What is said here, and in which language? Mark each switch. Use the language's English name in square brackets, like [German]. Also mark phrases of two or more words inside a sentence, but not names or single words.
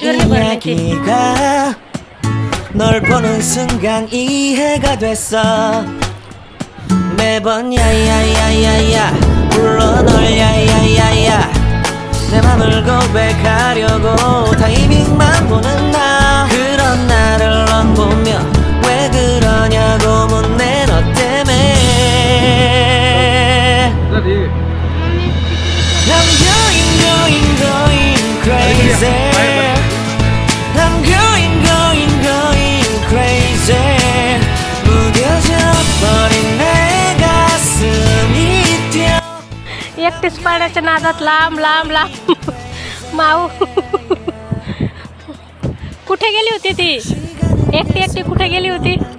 [Korean] 이야기가 널 보는 순간 이해가 됐어 매번 야야야야야 불러 널 야야야야 내 맘을 고백하려고 타이밍만 보는 나 그런 나를 넌 보며 왜 그러냐고 묻네 너 때문에 [English] I'm going crazy I'm going crazy [Korean] 무뎌져 버린 내 가슴이 뛰어 [Marathi] एकटीच पाण्याच्या नादात लांब लांब लांब माऊ कुठे गेली होती ती एकटी एकटी कुठे गेली होती